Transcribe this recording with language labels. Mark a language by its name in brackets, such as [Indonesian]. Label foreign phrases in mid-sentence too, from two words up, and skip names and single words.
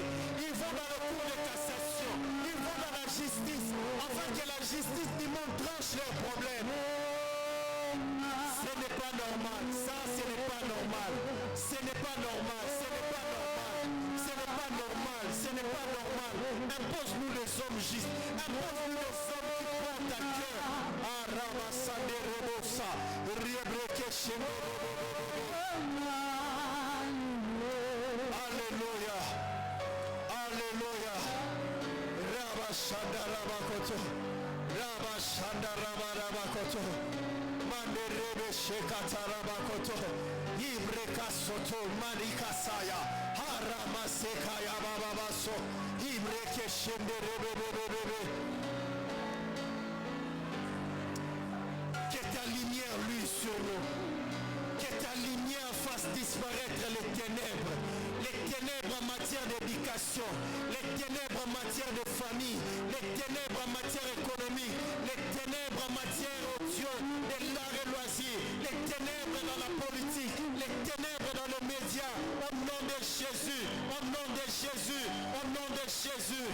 [French] Ils vont dans le cours de cassation, ils vont dans la justice, afin que la justice du monde tranche leurs problèmes. Ce n'est pas normal, ça ce n'est pas normal, ce n'est pas normal, ce n'est pas normal, ce n'est pas normal, ce n'est pas normal. Impose-nous les hommes justes, impose-nous les hommes qui portent à cœur. Ah, Ramassande Rebosa, Riebreke Shemo. Alléluia, Alléluia. Rabashanda Rabakoto, Rabashanda Rabakoto. Manderebe Shekata Rabakoto, Ibreka Soto, Marikasaya, Haramasekaya Bababaso, Ibreke Shenderebebebebe. Que ta lumière luise sur nous. Que ta lumière fasse disparaître les ténèbres. Les ténèbres en matière d'éducation, les ténèbres en matière de famille, les ténèbres en matière économique, les ténèbres en matière, oh Dieu, de l'art et loisirs, les ténèbres dans la politique, les ténèbres dans les médias, au nom de Jésus, au nom de Jésus, au nom de Jésus.